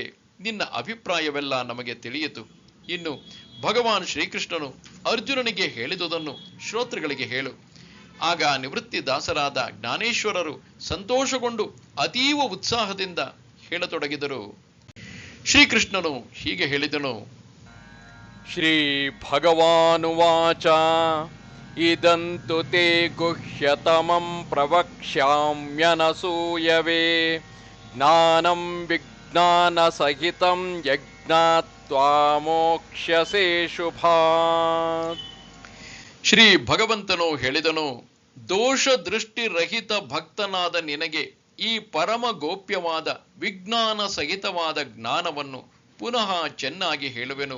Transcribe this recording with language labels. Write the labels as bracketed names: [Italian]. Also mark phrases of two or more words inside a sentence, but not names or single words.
[Kannada] ನಿನ್ನ ಅಭಿಪ್ರಾಯವೆಲ್ಲ ನಮಗೆ ತಿಳಿಯಿತು. ಇನ್ನು ಭಗವಾನ್ ಶ್ರೀಕೃಷ್ಣನು ಅರ್ಜುನನಿಗೆ ಹೇಳಿದುದನ್ನು ಶ್ರೋತೃಗಳಿಗೆ ಹೇಳು. ಆಗ ನಿವೃತ್ತಿ ದಾಸರಾದ ಜ್ಞಾನೇಶ್ವರರು ಸಂತೋಷಗೊಂಡು ಅತೀವ ಉತ್ಸಾಹದಿಂದ ಹೇಳತೊಡಗಿದರು. ಶ್ರೀಕೃಷ್ಣನು ಹೀಗೆ ಹೇಳಿದನು. [Sanskrit] ಶ್ರೀ ಭಗವಾನುವಾಚ ಇದಂತು ತೇ ಗುಹ್ಯತಮಂ ಪ್ರವಕ್ಷ್ಯಾಮ್ಯನಸೂಯವೇ ಜ್ಞಾನಂ ವಿಜ್ಞಾನ ಸಹಿತಂ ಯಜ್ಞಾತ್ವಾ ಮೋಕ್ಷ್ಯಸೇ ಶುಭಾತ್. [Kannada] ಶ್ರೀ ಭಗವಂತನು ಹೇಳಿದನು, ದೋಷ ದೃಷ್ಟಿ ರಹಿತ ಭಕ್ತನಾದ ನಿನಗೆ ಈ ಪರಮ ಗೋಪ್ಯವಾದ ವಿಜ್ಞಾನ ಸಹಿತವಾದ ಜ್ಞಾನವನ್ನು ಪುನಃ ಚೆನ್ನಾಗಿ ಹೇಳುವೆನು.